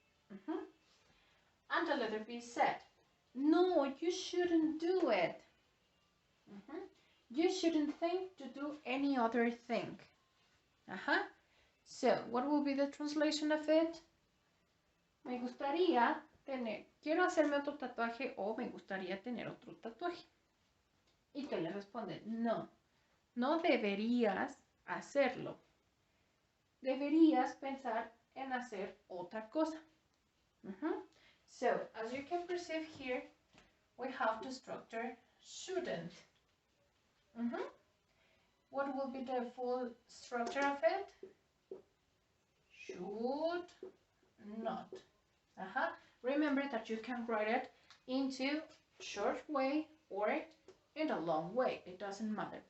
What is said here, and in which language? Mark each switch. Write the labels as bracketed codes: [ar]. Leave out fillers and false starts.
[en] And the letter B said, no, you shouldn't do it. You shouldn't think to do any other thing. So, what will be the translation of it? [es] Me gustaría quiero hacerme otro tatuaje o me gustaría tener otro tatuaje. Y que le responde, no, no deberías hacerlo. Deberías pensar en hacer otra cosa. [en] So, as you can perceive here, we have the structure shouldn't. What will be the full structure of it? Should not. Remember that you can write it into short way or in a long way. It doesn't matter.